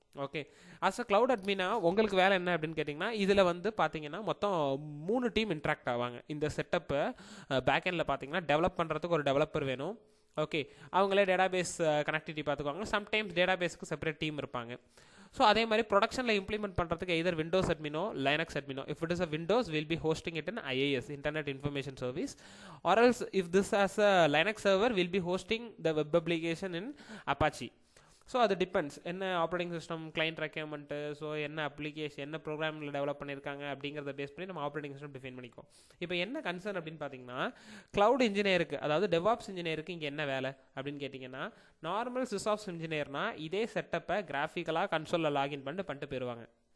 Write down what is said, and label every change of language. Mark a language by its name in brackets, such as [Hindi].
[Tamil] Okay, [English] as a cloud அட்மினா [Tamil] உங்களுக்கு வேலை என்ன அப்படின்னு கேட்டிங்கன்னா, இதில் வந்து பார்த்தீங்கன்னா மொத்தம் 3 டீம் இன்ட்ராக்ட் ஆவாங்க. இந்த செட்டப்பை பேக்எண்டில் பார்த்தீங்கன்னா டெவலப் பண்ணுறதுக்கு ஒரு டெவலப்பர் வேணும். ஓகே, அவங்களே டேட்டாபேஸ் கனெக்டிவிட்டி பார்த்துக்குவாங்க. சம்டைம்ஸ் டேட்டாபேஸ்க்கு செப்பரேட் டீம் இருப்பாங்க. ஸோ அதே மாதிரி ப்ரொடக்ஷனில் இம்ப்ளிமெண்ட் பண்ணுறதுக்கு எதர் Windows அட்மினோ Linux அட்மினோ. [English] If it is a Windows will be hosting it in IIS internet information service, or else if this as a Linux server will be hosting the web application in Apache. [Tamil] So அது depends என்ன operating system client requirement, so என்ன application என்ன ப்ரோக்ராமில் develop பண்ணியிருக்காங்க அப்படிங்கிறத base பண்ணி நம்ம operating system define பண்ணிக்குவோம். இப்போ என்ன கன்சர்ன் அப்படின்னு பார்த்தீங்கன்னா, க்ளவுட் இன்ஜினியருக்கு அதாவது டெவாப்ஸ் இன்ஜினியருக்கு இங்கே என்ன வேலை அப்படின்னு கேட்டிங்கன்னா, நார்மல் சிஸ்ஆப்ஸ் இன்ஜினியர்னா இதே செட்டப்பை கிராஃபிக்கலாக கன்சோலில் லாகின் பண்ணிட்டு போயிடுவாங்க.